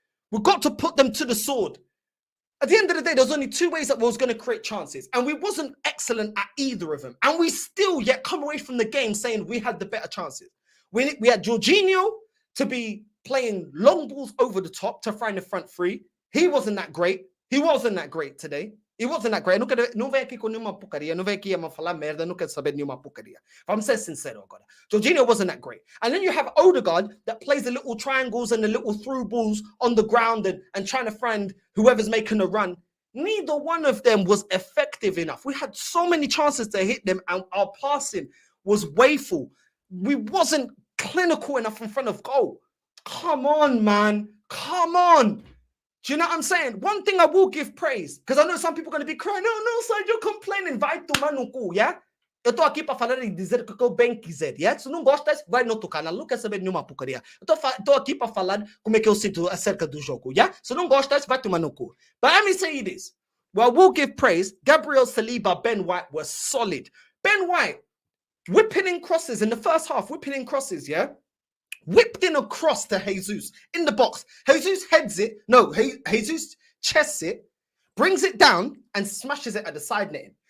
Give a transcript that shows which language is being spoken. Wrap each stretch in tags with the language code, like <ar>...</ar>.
<en>We've got to put them to the sword. At the end of the day, there's only 2 ways that we was going to create chances. And we wasn't excellent at either of them. And we still yet come away from the game saying we had the better chances. We had Jorginho to be playing long balls over the top to find the front three. He wasn't that great. He wasn't that great today. He wasn't that great.</en> <pt>Não vem aqui com nenhuma porcaria. Não vem aqui a falar merda. Não quero saber nenhuma porcaria.</pt> <en>I'm saying sincero, God. Jorginho wasn't that great. And then you have Odegaard that plays the little triangles and the little through balls on the ground and trying to find whoever's making a run. Neither one of them was effective enough. We had so many chances to hit them and our passing was wayful. We wasn't clinical enough in front of goal. Come on, man. Come on. Do you know what I'm saying? One thing I will give praise, because I know some people are going to be crying, no, sir, you're complaining,</en> <pt>vai tomar no cu,</pt> <en>yeah?</en> <pt>Eu estou aqui para falar e dizer o que eu bem quiser, yeah? Se não gostas, vai no outro canal, não quer saber nenhuma porcaria. Eu estou aqui para falar como é que eu sinto acerca do jogo, yeah? Se não gostas, vai tomar no cu.</pt> <en>But let me say this. Well, I will give praise. Gabriel Saliba, Ben White were solid. Ben White, whipping in crosses in the first half, yeah? Whipped in a cross to Jesus in the box. Jesus heads it. No, Jesus chests it, brings it down and smashes it at the side netting.</en>